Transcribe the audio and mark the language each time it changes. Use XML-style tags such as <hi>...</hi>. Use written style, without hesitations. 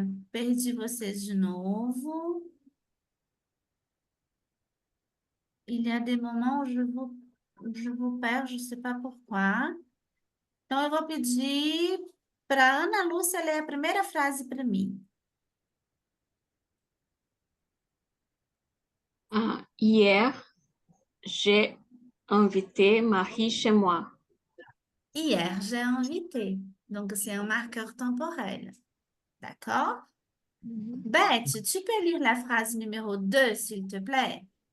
<pt>Perdi vocês de novo.</pt> <fr>Il y a des moments où je vous perds, je ne sais pas pourquoi.</fr> <pt>Então, eu vou pedir para a Ana Lúcia ler a primeira frase para mim.</pt> <fr>Hier, j'ai invité Marie chez moi. Hier, j'ai invité. Donc, c'est un marqueur temporel. D'accord? Beth, tu peux lire la phrase numéro 2, s'il te plaît?</fr>